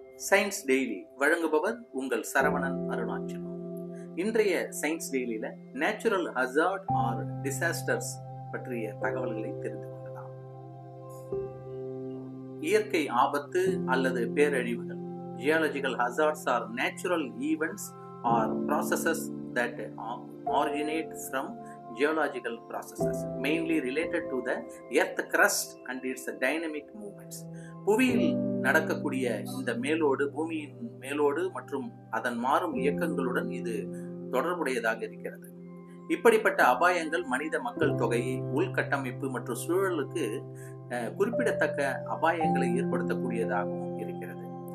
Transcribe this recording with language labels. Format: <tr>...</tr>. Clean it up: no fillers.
<ta>Science daily வழங்குபவர் உங்கள் சரவணன் அருணாச்சலம். இன்றைய science டெய்லியில</ta> <en>natural hazard or disasters</en> <ta>பற்றிய தகவல்களை தெரிந்து கொள்ளலாம். இயற்கை ஆபத்து அல்லது பேரழிவுகள்.</ta> <en>Geological hazards are natural events are processes that originate from geological processes mainly related to the earth crust and its dynamic movements.</en> <ta>புவியில் நடக்கக்கூடிய இந்த மேலோடு, பூமியின் மேலோடு மற்றும் அதன் மாறும் இயக்கங்களுடன் இது தொடர்புடையதாக இருக்கிறது. இப்படிப்பட்ட அபாயங்கள் மனித மக்கள் தொகை, உள்கட்டமைப்பு மற்றும் சூழலுக்கு குறிப்பிடத்தக்க அபாயங்களை ஏற்படுத்தக்கூடியதாகவும் இருக்கிறது.</ta>